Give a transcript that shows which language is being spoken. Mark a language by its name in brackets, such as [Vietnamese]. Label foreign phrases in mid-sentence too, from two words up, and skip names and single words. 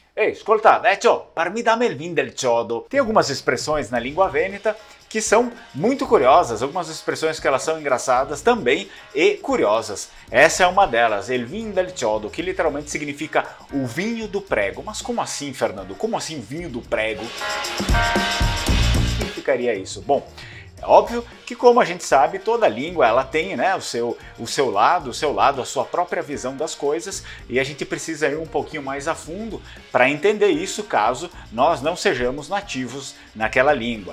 [Italian] Ei, ascolta, vecchio, parmi dammi il vin del chiodo. [Portuguese] Tem algumas expressões na língua vêneta que são muito curiosas, algumas expressões que elas são engraçadas também e curiosas. Essa é uma delas, [Italian] il vin del chiodo, [Portuguese] que literalmente significa o vinho do prego. Mas como assim, Fernando? Como assim vinho do prego? O que significaria isso? Bom, é óbvio que, como a gente sabe, toda língua ela tem, né, o seu lado, a sua própria visão das coisas, e a gente precisa ir um pouquinho mais a fundo para entender isso, caso nós não sejamos nativos naquela língua.